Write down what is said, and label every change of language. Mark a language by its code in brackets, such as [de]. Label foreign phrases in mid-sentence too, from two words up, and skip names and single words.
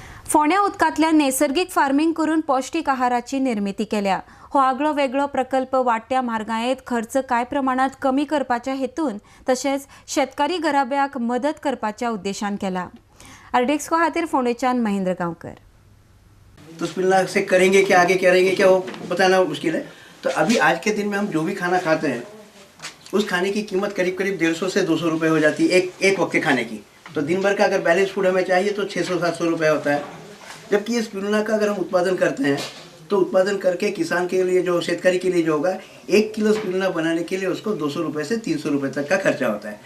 [kok] फोंड्या उदकांतल्या नैसर्गिक फार्मिंग करून पौष्टिक आहाराची निर्मिती केल्या। हो आगळो वेगळो प्रकल्प वाडट्या म्हारगायेंत खर्च कांय प्रमाणात कमी करपाच्या हेतून तशेंच शेतकारी गराब्याक मदत करपाच्या उद्देशान केला। आरडीएक्सको खातीर फोंडेच्यान महेंद्र गांवकर। [hi] तो उस पिल्ला से करेंगे क्या, आगे करेंगे क्या, वो बताना मुश्किल है। तो अभी आज के दिन में हम जो भी खाना खाते हैं उस खाने की कीमत करीब करीब 150 से 200 रुपये हो जाती है एक वक्त के खाने की। तो दिन भर का अगर बैलेंस फूड हमें चाहिए तो 600-700 रुपये होता है। जबकि इस स्पिरुलिना का अगर हम उत्पादन करते हैं तो उत्पादन करके किसान के लिए, जो शेतकारी के लिए जो होगा, 1 किलो स्पिरुलिना बनाने के लिए उसको 200 रुपये से 300 रुपये तक का खर्चा होता है।